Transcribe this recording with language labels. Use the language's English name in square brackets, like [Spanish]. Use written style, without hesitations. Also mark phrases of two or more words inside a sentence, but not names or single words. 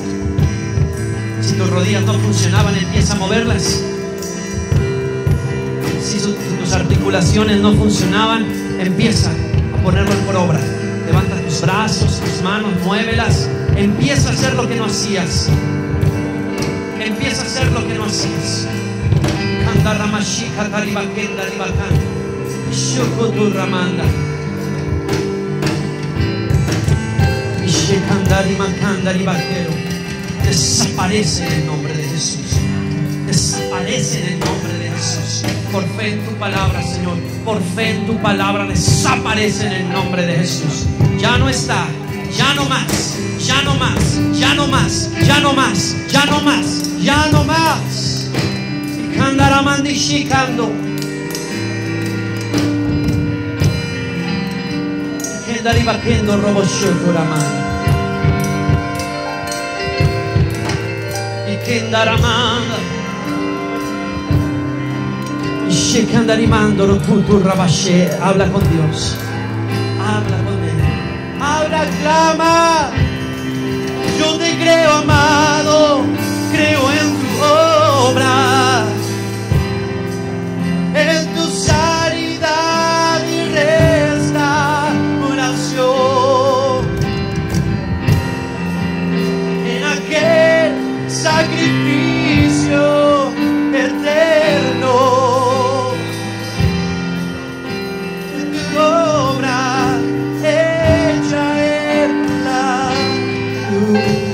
[Spanish] Si tus rodillas no funcionaban, empieza a moverlas. Si tus articulaciones no funcionaban, empieza a ponerlo por obra. Levanta tus brazos, tus manos, muévelas. Empieza a hacer lo que no hacías. Empieza a hacer lo que no hacías. Candaramashika taribakenda ribakan. Shukutu ramanda. Desaparece en el nombre de Jesús. Desaparece en el nombre de Jesús. Por fe en tu palabra, Señor. Por fe en tu palabra desaparece en el nombre de Jesús. Ya no está. Ya no más. Ya no más. Ya no más. Ya no más. Ya no más. Ya no más. Y candaramandi shikando. Kendari bakendo robo shokuramani. Kendaramanda y Shekandarimando Rokutu Rabashe. Habla con Dios. Habla con Él. Habla, clama. Yo te creo, amado. Creo en tu obra, en tu sanidad y restauración, en aquel sacrificio eterno, en tu obra hecha en la cruz.